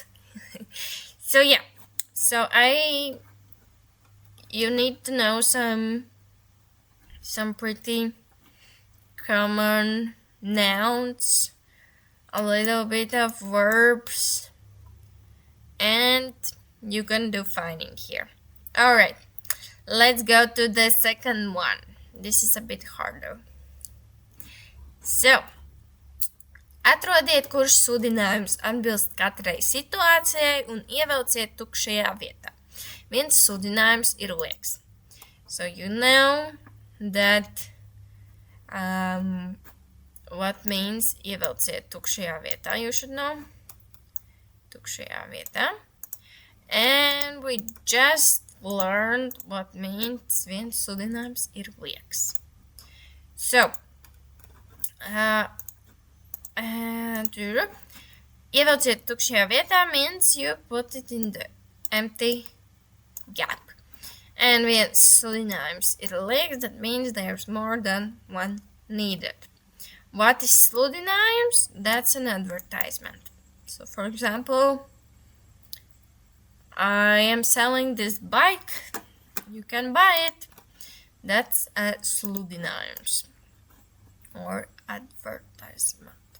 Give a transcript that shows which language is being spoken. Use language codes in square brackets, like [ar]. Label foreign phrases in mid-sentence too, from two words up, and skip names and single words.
[en] So yeah, so you need to know some pretty common nouns, a little bit of verbs, and you can do finding here. Alright, let's go to the second one. This is a bit harder. So, [lv] atrodiet, kurš sludinājums atbilst katrai situācijai un ievelciet tukšajā vietā. Viens sludinājums ir liekas. [en] So you know that what means [lv] ievelciet tukšajā vietā. [en] You should know. [lv] Tukšajā vietā. [en] And we just learned what means [lv] viens sludinājums ir liekas. [en] So, [lv] ievelciet tukšajā vietā [en] means you put it in the empty gap. [lv] And viens sludinājums ir liekas, [en] that means there's more than one needed. What is sludinājums? That's an advertisement. So for example, I am selling this bike. You can buy it. That's a sludinājums or advertisement.